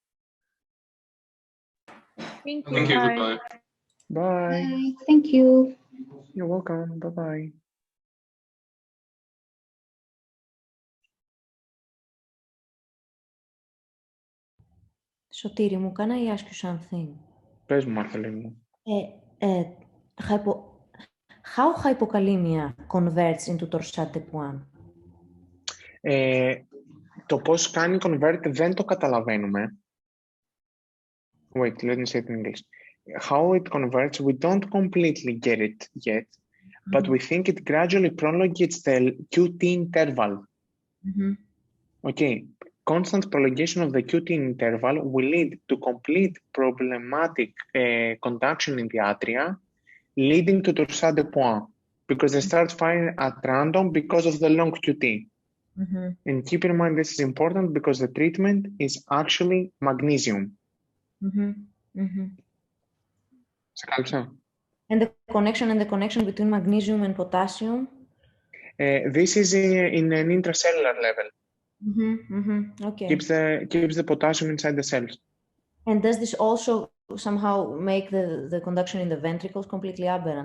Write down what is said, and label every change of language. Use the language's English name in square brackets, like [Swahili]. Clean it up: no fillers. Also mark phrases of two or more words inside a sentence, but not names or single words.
[English] Thank you. Thank you, goodbye. Bye. Bye. Thank you. You're welcome. Bye-bye. Sotiri, μου, can I ask you something? [Greek] Πες μου, Μαρθελίνη μου. [English] How hypokalemia converts into torsade de pointes? [Greek] Το πώς κάνει convert δεν το καταλαβαίνουμε. [English] Wait, let me say it in English. How it converts, we don't completely get it yet, but we think it gradually prolongates the QT interval. Okay, constant prolongation of the QT interval will lead to complete problematic conduction in the atria, leading to torsade de pointes, because they start firing at random because of the long QT. And keep in mind, this is important because the treatment is actually magnesium. [Greek] Σε κάλυψα. [English] And the connection between magnesium and potassium? This is in an intracellular level. Okay. Keeps the potassium inside the cells. And does this also somehow make the conduction in the ventricles completely aberrant?